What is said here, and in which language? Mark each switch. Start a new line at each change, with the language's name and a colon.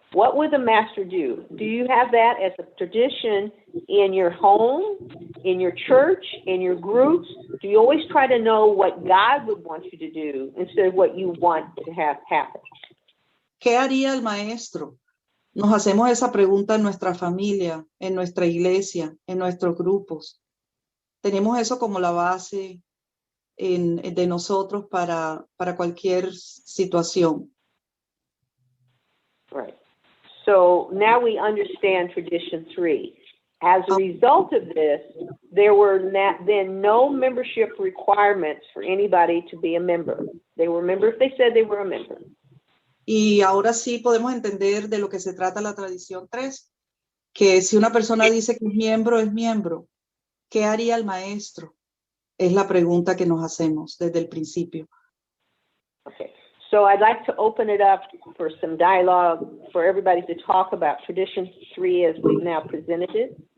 English: What would the master do? Do you have that as a tradition in your home, in your church, in your groups? Do you always try to know what God would want you to do instead of what you want to have happen?
Spanish: ¿Qué haría el maestro? Nos hacemos esa pregunta en nuestra familia, en nuestra iglesia, en nuestros grupos. Tenemos eso como la base de nosotros para cualquier situación.
English: Right. So now we understand tradition 3. As a result of this, there were then no membership requirements for anybody to be a member. They were a member if they said they were a member.
Spanish: Y ahora sí podemos entender de lo que se trata la tradición 3, que si una persona dice que es miembro. ¿Qué haría el maestro? Es la pregunta que nos hacemos desde el principio.
English: Okay. So I'd like to open it up for some dialogue for everybody to talk about tradition 3 as we've now presented it.